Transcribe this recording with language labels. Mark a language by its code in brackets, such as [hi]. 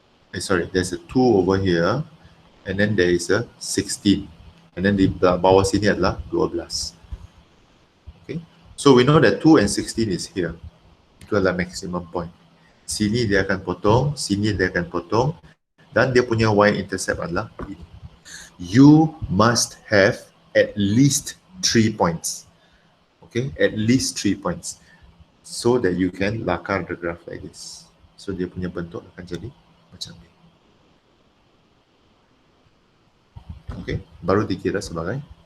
[en] There's a 2 over here, and then there is a 16, and then [ms] di bawah sini adalah 12. [en] Okay, so we know that 2 and 16 is here. [ms] Itu adalah maximum point. Sini dia akan potong, sini dia akan potong, dan dia punya y-intercept adalah ini. [en] You must have at least 3 points. Okay, at least 3 points, so that you can lakar the graph like this. [ms] So dia punya bentuk akan jadi macam ni. Okay, baru dikira sebagai